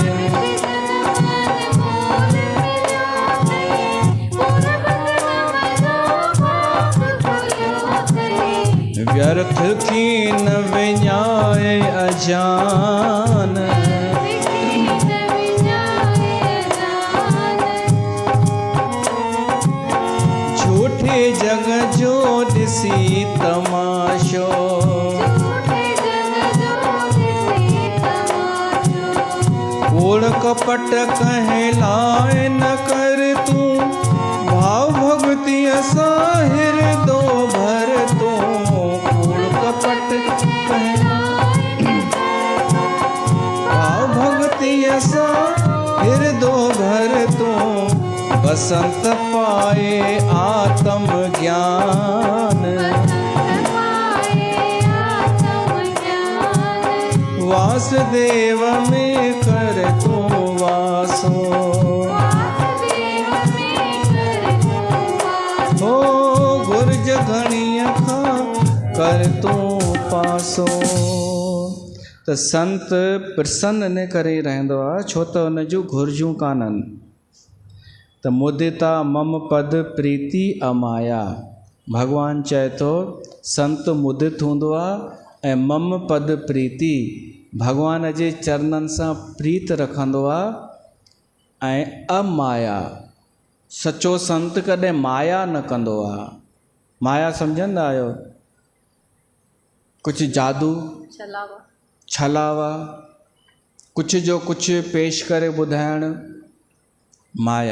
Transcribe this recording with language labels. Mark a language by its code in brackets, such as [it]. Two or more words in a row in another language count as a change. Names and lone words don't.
[sd] व्यर्थ की न विञाए अजान, झूठे जग जो ॾिसी तमाशो। कूड़ कपट कहलाए न कर तूं, भाव भक्ति असां हृदो भर तूं। कूड़ कपट भाव भक्ति असां हृदो भर तूं। बसंत पाए आत्म ज्ञान, वासुदेव में कर तूं वासो। हो घुर्ज घणी खां कर तूं पासो। त संत प्रसन्न इन करे रहंदो आहे छो त हुन जूं घुर्जूं कान्हनि। त [awa] मुदिता मम पद प्रीति अमाया, [sd] भगवान चए थो संत मुदित हूंदो आहे ऐं [awa] मम पद प्रीति [sd] भगवान जे चरणनि सां प्रीत रखंदो आहे। ऐं अमाया सचो संत कॾहिं माया न कंदो आहे। माया सम्झंदा आहियो? कुझु जादू, छलावा, कुझु जो कुझु पेश करे ॿुधाइणु, माया।